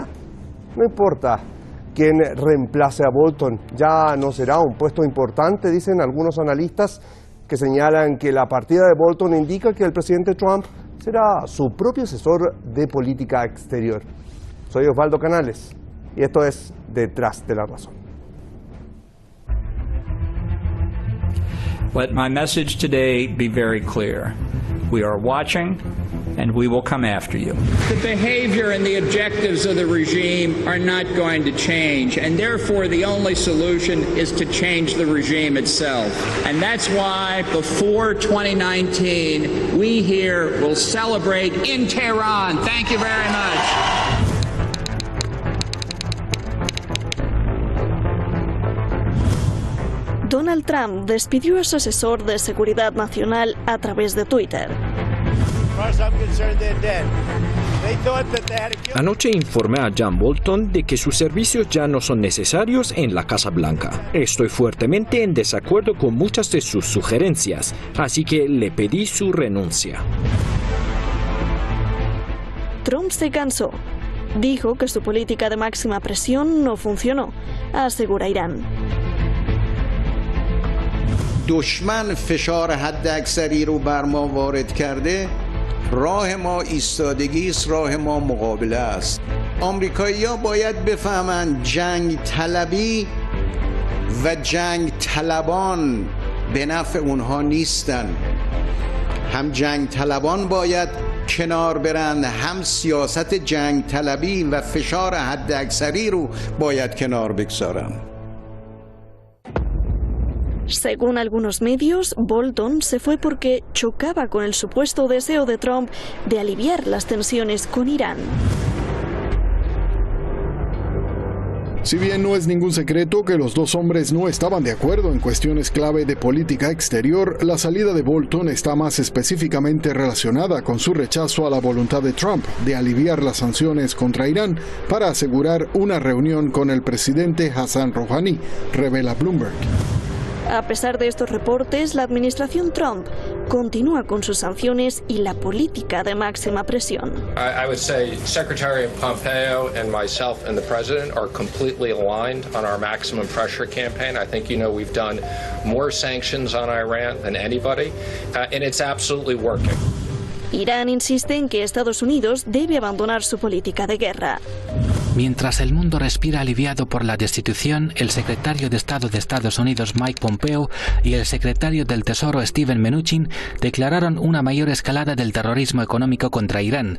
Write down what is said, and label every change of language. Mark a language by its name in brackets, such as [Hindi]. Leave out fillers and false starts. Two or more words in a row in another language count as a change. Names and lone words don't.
[Spanish] No importa quién reemplace a Bolton, ya no será un puesto importante, dicen algunos analistas que señalan que la partida de Bolton indica que el presidente Trump será su propio asesor de política exterior. Soy Osvaldo Canales y esto es Detrás de la Razón. [English] Let my message today be very clear. We are watching and we will come after you. The behavior and the objectives of the regime are not going to change, and therefore the only solution is to change the regime itself. And that's why before 2019, we here will celebrate in Tehran. Thank you very much. [Spanish] Donald Trump despidió a su asesor de seguridad nacional a través de Twitter. Anoche informé a John Bolton de que sus servicios ya no son necesarios en la Casa Blanca. Estoy fuertemente en desacuerdo con muchas de sus sugerencias, así que le pedí su renuncia. Trump se cansó. Dijo que su política de máxima presión no funcionó, asegura Irán. [Persian] دشمن فشار حداکثری رو بر ما وارد کرده، راه ما ایستادگی است، راه ما مقابله است. آمریکایی‌ها باید بفهمند جنگ طلبی و جنگ طلبان به نفع اونها نیستن. هم جنگ طلبان باید کنار برند، هم سیاست جنگ طلبی و فشار حداکثری رو باید کنار بگذارن. [Spanish] Según algunos medios, Bolton se fue porque chocaba con el supuesto deseo de Trump de aliviar las tensiones con Irán. Si bien no es ningún secreto que los dos hombres no estaban de acuerdo en cuestiones clave de política exterior, la salida de Bolton está más específicamente relacionada con su rechazo a la voluntad de Trump de aliviar las sanciones contra Irán para asegurar una reunión con el presidente Hassan Rouhani, revela Bloomberg. A pesar de estos reportes, la administración Trump continúa con sus sanciones y la política de máxima presión. [English] I would say Secretary Pompeo and myself and the President are completely aligned on our maximum pressure campaign. I think we've done more sanctions on Iran than anybody, and it's absolutely working. [Spanish] Irán insiste en que Estados Unidos debe abandonar su política de guerra. Mientras el mundo respira aliviado por la destitución, el secretario de Estado de Estados Unidos Mike Pompeo y el secretario del Tesoro Steven Mnuchin declararon una mayor escalada del terrorismo económico contra Irán.